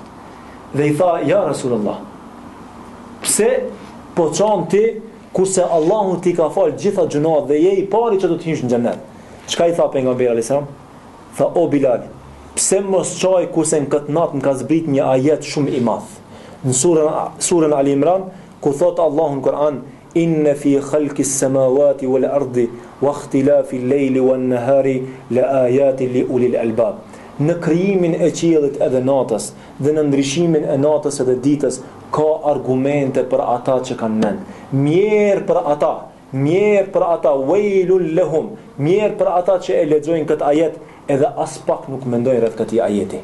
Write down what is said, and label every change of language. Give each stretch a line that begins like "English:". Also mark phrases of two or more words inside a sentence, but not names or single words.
Albanian: Dhe i tha,
Arabic: يا رسول الله,
Albanian: pse po çon ti kurse Allahu ti ka fal gjitha gjunat dhe je i pari që do të hysh në xhenet? Çka i tha pejgamberi
Arabic: عليه السلام?
Albanian: Tha, o Bilal, pse mos çaj kurse në këtë natë më ka zbrit një ajet shumë i madh. Në surën Ali Imran, ku thot Allahu në Kur'an,
Arabic: إن في خلق السماوات والأرض واختلاف الليل والنهار لآيات لأولي الألباب.
Albanian: Në krijimin e qiellit edhe natës dhe në ndryshimin e natës edhe ditës ka argumente për ata që kanë mend. Mirë për ata,
Arabic: ويل لهم,
Albanian: mirë për ata që e lexojnë këtë ajet edhe as pak nuk mendojnë rreth këtij ajeti.